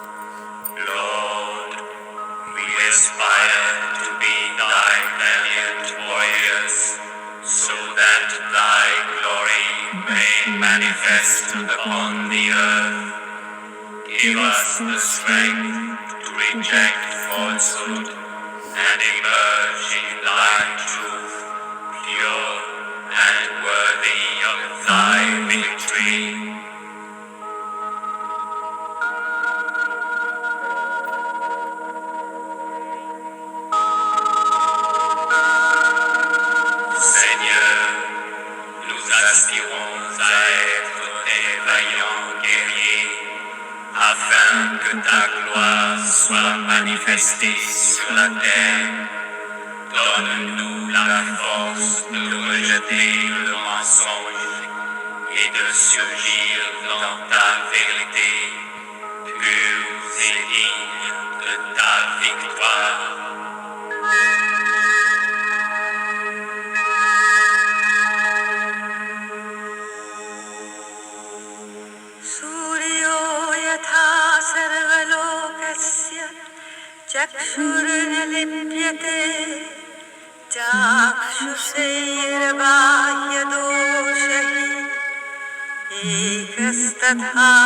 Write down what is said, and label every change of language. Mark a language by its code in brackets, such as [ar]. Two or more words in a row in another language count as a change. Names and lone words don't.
[en] Lord, we aspire to be thy valiant warriors, so that thy glory may manifest upon the earth. Give us the strength to reject falsehood and emerge in thy truth, pure and worthy of thy victory. [fr] Seigneur, nous aspirons à être tes vaillants guerriers, afin que ta gloire soit manifestée sur la terre. Donne-nous la force de rejeter le mensonge et de surgir dans ta vérité, pure et digne de ta victoire. [sa] सूर्यो यथा सर्वलोकस्य चक्षुर्न चाक्षुषैर्बाह्यदोषैः एकस्तथा